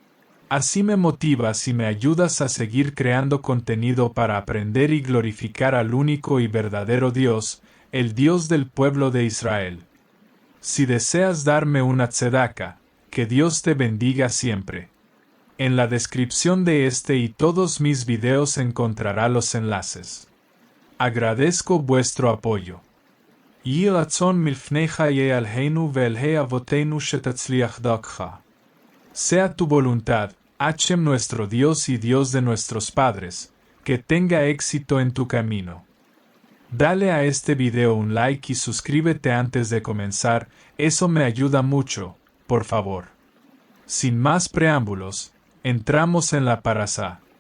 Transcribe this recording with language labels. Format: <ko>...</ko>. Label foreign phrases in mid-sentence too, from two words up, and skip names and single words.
<es>Así me motivas y me ayudas a seguir creando contenido para aprender y glorificar al único y verdadero Dios, el Dios del pueblo de Israel. Si deseas darme una tzedaka, que Dios te bendiga siempre. En la descripción de este y todos mis videos encontrará los enlaces. Agradezco vuestro apoyo.</es> <he>יהי רצון מלפניך ה' אלהינו ואלהי אבותינו שתצליח דרכך.</he> <es>Sea tu voluntad, Hashem nuestro Dios y Dios de nuestros padres, que tenga éxito en tu camino. Dale a este video un like y suscríbete antes de comenzar, eso me ayuda mucho, por favor. Sin más preámbulos, entramos en la parasá.</es>